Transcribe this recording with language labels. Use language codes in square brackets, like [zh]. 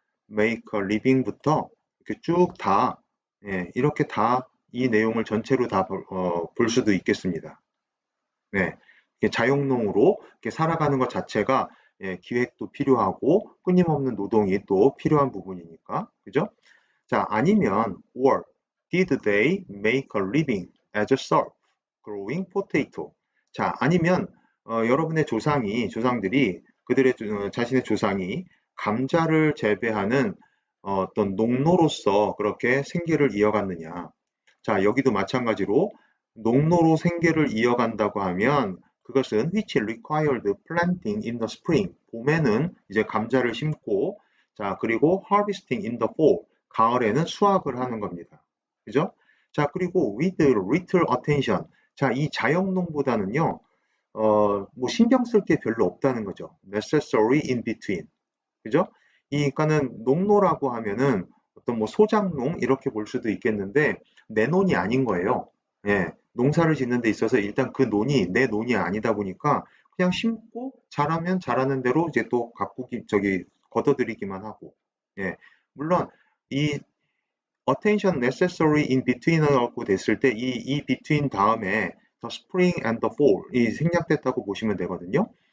[ko] make a living부터 이렇게 쭉 다, 예, 이렇게 다 이 내용을 전체로 다 볼 수도 있겠습니다. 네. 자영농으로 이렇게 살아가는 것 자체가 예, 기획도 필요하고 끊임없는 노동이 또 필요한 부분이니까, 그죠? 자, 아니면 [en] or did they make a living as a serf growing potato? [ko] 자, 아니면 여러분의 조상들이 그들의 자신의 조상이 감자를 재배하는 어떤 농노로서 그렇게 생계를 이어갔느냐? 자, 여기도 마찬가지로 농노로 생계를 이어간다고 하면 그것은 [en] which required planting in the spring. [ko] 봄에는 이제 감자를 심고 자, 그리고 [en] harvesting in the fall. [ko] 가을에는 수확을 하는 겁니다. 그죠? [en] 자, 그리고 with little attention. [ko] 자, 이 자영농보다는요, 뭐 신경 쓸 게 별로 없다는 거죠. [en] necessary in between. 그죠? [ko] 그러니까는 농노라고 하면은 어떤 뭐 소작농 이렇게 볼 수도 있겠는데 내 논이 아닌 거예요. 예, 농사를 짓는 데 있어서 일단 그 논이 내 논이 아니다 보니까 그냥 심고 자라면 자라는 대로 이제 또 가꾸기 저기 걷어들이기만 하고 예, 물론 이 [en] attention necessary in between [ko] 이라고 됐을 때 이 between 다음에 [en] the spring and the fall [ko] 이 생략됐다고 보시면 되거든요.